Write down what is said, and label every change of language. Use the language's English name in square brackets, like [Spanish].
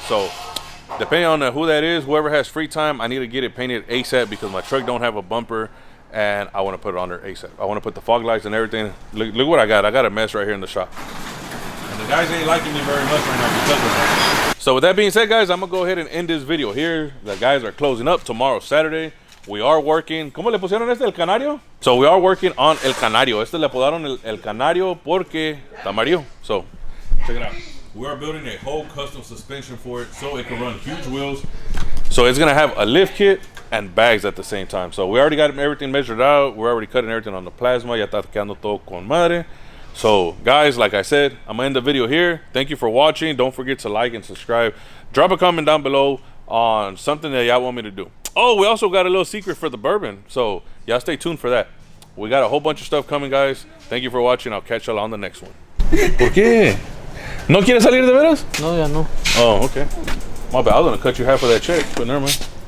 [English] So, depending on who that is, whoever has free time, I need to get it painted ASAP because my truck don't have a bumper, and I want to put it on there ASAP. I want to put the fog lights and everything. Look what I got. I got a mess right here in the shop. And the guys ain't liking me very much right now because of that. So with that being said, guys, I'm gonna go ahead and end this video here. The guys are closing up tomorrow, Saturday. We are working. [Spanish] ¿Cómo le pusieron este, el canario? [English] So we are working on [Spanish] el canario. Este le apodaron el canario porque está amarillo. [English] So check it out. We are building a whole custom suspension for it so it can run huge wheels. So it's gonna have a lift kit and bags at the same time. So we already got everything measured out. We're already cutting everything on the plasma. [Spanish] Ya está quedando todo con madre. [English] So guys, like I said, I'm gonna end the video here. Thank you for watching. Don't forget to like and subscribe. Drop a comment down below on something that y'all want me to do. Oh, we also got a little secret for the bourbon. So y'all stay tuned for that. We got a whole bunch of stuff coming, guys. Thank you for watching. I'll catch y'all on the next one. [Spanish] ¿Por qué? ¿No quieres salir de veras? No, ya no. [English] Oh, okay. My bad. I was gonna cut you half of that check, but never mind.